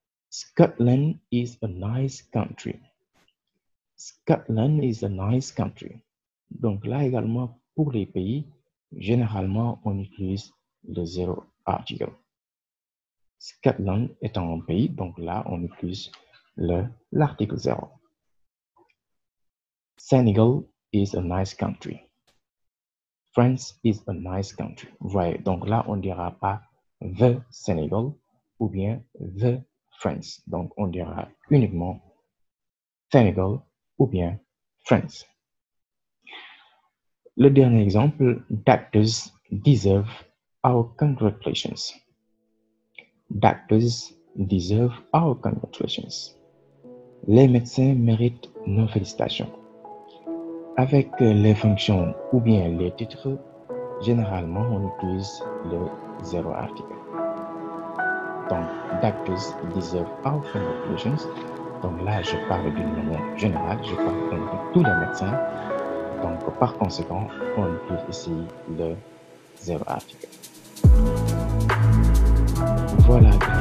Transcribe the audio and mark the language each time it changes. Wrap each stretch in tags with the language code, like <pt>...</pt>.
<en>Scotland is a nice country. Scotland is a nice country.</en> <fr>Donc là également, pour les pays, généralement, on utilise le zero article. Scotland étant un pays, donc là, on utilise l'article 0.</fr> <en>Senegal is a nice country. France is a nice country.</en> <fr>Vous voyez, donc là, on ne dira pas the Senegal ou bien the France. Donc, on dira uniquement Senegal ou bien France. Le dernier exemple,</fr> <en>doctors deserve our congratulations. Doctors deserve our congratulations.</en> <fr>Les médecins méritent nos félicitations. Avec les fonctions ou bien les titres, généralement, on utilise le zero article.</fr> <en>Donc, doctors deserve our congratulations.</en> <fr>Donc là, je parle d'une manière générale, je parle donc de tous les médecins. Donc, par conséquent, on utilise ici le zero article. Voilà</fr>